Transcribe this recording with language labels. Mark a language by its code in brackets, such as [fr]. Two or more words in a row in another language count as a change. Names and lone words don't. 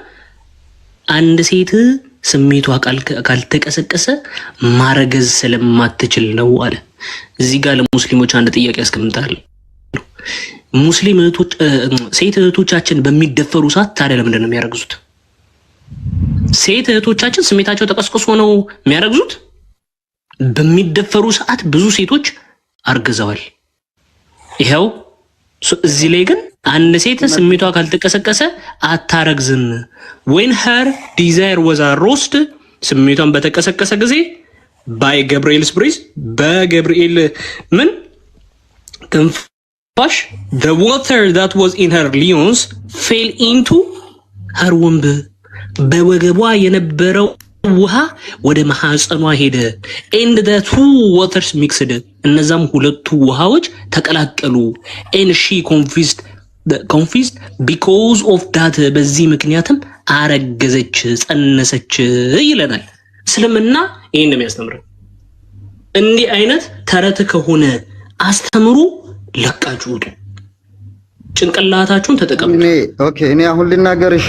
[am] አንድ ሴት ስሜቷ ካልተቀሰቀሰ ማረገዝ ስለማትችል ነው አለ። እዚህ ጋር ለሙስሊሞች አንድ ጥያቄ ያስቀምጣል። ሙስሊም እህቶች ሴት እህቶቻችን በሚደፈሩ ሰዓት ታዲያ ለምንድን ነው የሚያረግዙት? ሴት እህቶቻችን ስሜታቸው ተቀስቅሶ ነው የሚያረግዙት? በሚደፈሩ ሰዓት ብዙ ሴቶች አርግዘዋል። ይሄው እዚህ ላይ ግን አንድ ሴት ስሜቷ ካልተቀሰቀሰ አታረግዝም። [en] when her desire was aroused [am] ስሜቷን በተቀሰቀሰ ጊዜ [en] by Gabriel's breath [am] በገብርኤል ምን [en] ትንፋሽ the water that was in her leons fell into her womb [am] በወገቧ የነበረው ውሃ ወደ ማህፀኗ ሄደ [en] and the two waters mixed [am] እነዛም ሁለቱ ውሃዎች ተቀላቀሉ [en] and she confessed because of that [am] በዚህ ምክንያትም አረገዘች ጸነሰች ይለናል። እስልምና ይሄን ነው የሚያስተምረው። እንዲህ አይነት ተረት ከሆነ አስተምሩ ለቃችሁ ውጡ። ጭንቅላታችሁን ተጠቀሙ። ኦኬ እኔ አሁን ልናገር እሺ።